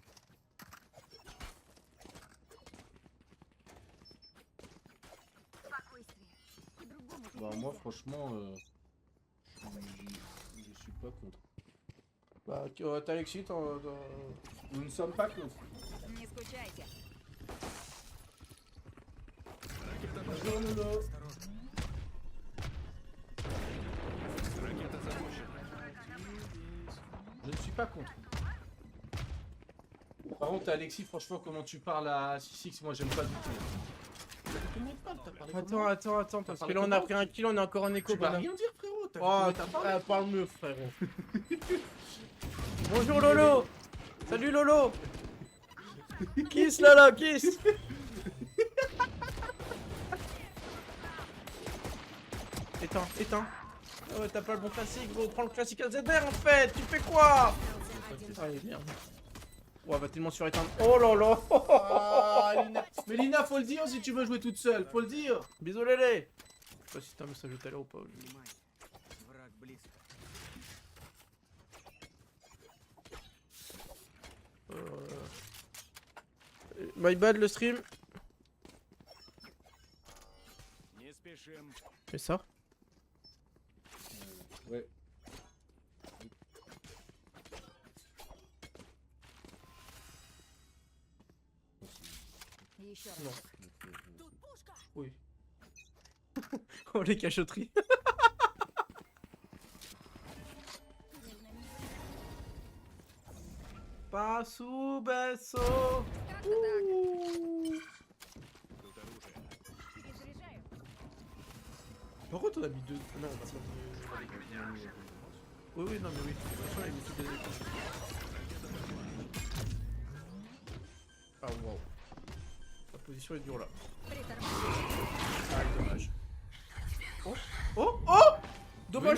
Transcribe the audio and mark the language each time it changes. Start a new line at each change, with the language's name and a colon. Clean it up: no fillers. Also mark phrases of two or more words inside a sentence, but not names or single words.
French: Bah moi franchement, je suis pas contre. Bah, t'as Alexis, Nous ne sommes pas contre.
Russian: Не скучайте.
French: Bonjour Lolo.
Russian: Ракета запущена.
French: pas contre. Par contre, Alexis, franchement, comment tu parles à Six, moi j'aime pas du tout. Comment tu parles? T'as parlé comment? Attends, parce que parlé là on a comment? pris un kill, on est encore en écho. Tu vas bonhomme. rien dire, frérot. T'as vu Oh, comment t'as parlé? parle mieux, frérot. Bonjour Lolo. Salut Lolo. Kiss Lolo, kiss. Éteins. Oh, t'as pas le bon classique, gros. Prends le classique AZR en fait. Tu fais quoi?
Russian: Остался один.
French: Ah, merde. Ouais, va tellement sur éteindre. Oh là là. Ah, Lina. Mais Lina, faut le dire si tu veux jouer toute seule, faut le dire. Bisous Lélé. Je sais pas si t'as un message tout à l'heure ou pas.
Russian: Внимание. Враг близко.
English: My bad
French: le stream.
Russian: Не спешим.
French: Fais ça. Ouais.
Russian: Еще
French: Non.
Russian: раз.
French: Oui. Oh les cachotteries. Passo beso.
Russian: Как-то так. Тут оружие. Перезаряжаю.
French: Pourquoi t'en as mis deux? Non, on va pas. Oui, non, mais oui. De toute façon, il a mis toutes les équipes. Ah, wow. La position est dure là.
Russian: Притормаживаю.
French: Ah, dommage. Oh! Dommage